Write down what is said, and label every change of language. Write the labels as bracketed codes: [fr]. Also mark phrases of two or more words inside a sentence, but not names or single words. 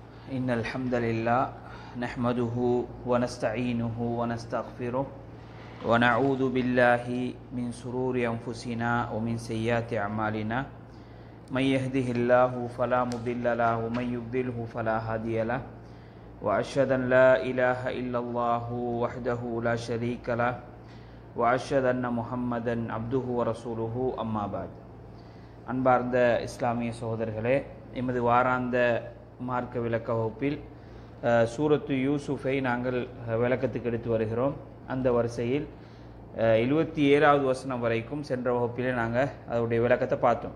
[ar] إن الحمد لله نحمده ونستعينه ونستغفره ونعوذ بالله من شرور أنفسنا ومن سيئات أعمالنا من يهده الله فلا مضل له ومن يضلله فلا هادي له وأشهد أن لا إله إلا الله وحده لا شريك له وأشهد أن محمدا عبده ورسوله أما بعد [ta] அன்பார்ந்த இஸ்லாமிய சகோதரர்களே, எமது வாராந்த மார்க்க விளக்க வகுப்பில் சூரத்து யூசுஃபை நாங்கள் விளக்கத்துக்கு எடுத்து வருகிறோம். அந்த வரிசையில் 77வது வசனம் வரைக்கும் சென்ற வகுப்பிலே நாங்கள் அதனுடைய விளக்கத்தை பார்த்தோம்.